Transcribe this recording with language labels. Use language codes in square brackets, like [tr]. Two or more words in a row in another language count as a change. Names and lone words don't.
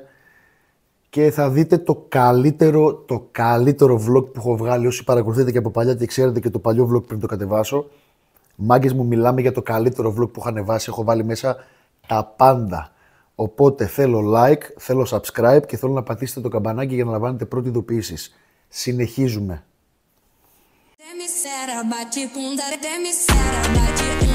[el] Και θα δείτε το καλύτερο vlog που έχω βγάλει. Όσοι παρακολουθείτε και από παλιά και ξέρετε και το παλιό vlog πριν το κατεβάσω. Μάγκες μου, μιλάμε για το καλύτερο vlog που έχω ανεβάσει. Έχω βάλει μέσα τα πάντα. Οπότε θέλω like, θέλω subscribe και θέλω να πατήσετε το καμπανάκι για να λαμβάνετε πρώτη ειδοποίησεις. Συνεχίζουμε. Até me cera, bate bunda, até me cera, bate